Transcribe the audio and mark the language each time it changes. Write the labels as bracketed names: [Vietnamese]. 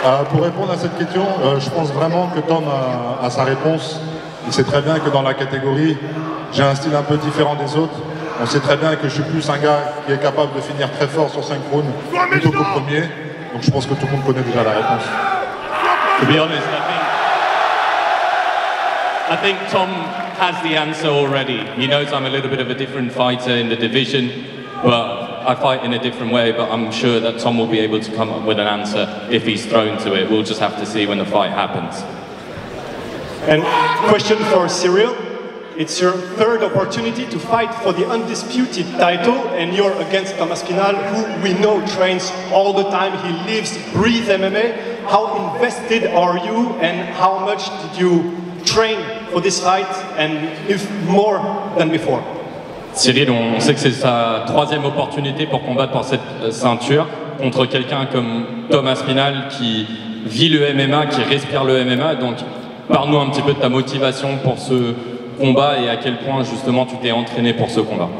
[French] Pour répondre à cette question, je pense vraiment que Tom a sa réponse. Il sait très bien que dans la catégorie, j'ai un style un peu différent des autres. On sait très bien que je suis plus un gars qui est capable de finir très fort sur 5 rounds plutôt qu'au premier. Donc je pense que tout le monde connaît déjà la réponse. [English] To be honest, I think Tom has the answer already. He knows I'm a little bit of a different fighter in the division, but I fight in a different way, but I'm sure that Tom will be able to come up with an answer if he's thrown to it. We'll just have to see when the fight happens. And question for Ciryl. It's your third opportunity to fight for the undisputed title, and you're against Tom Aspinall, who we know trains all the time. He lives, breathes MMA. How invested are you, and how much did you train for this fight, and if more than before? [French] Ciryl, on sait que c'est sa troisième opportunité pour combattre pour cette ceinture contre quelqu'un comme Tom Aspinall qui vit le MMA, qui respire le MMA. Donc, parle-nous un petit peu de ta motivation pour ce combat et à quel point justement tu t'es entraîné pour ce combat.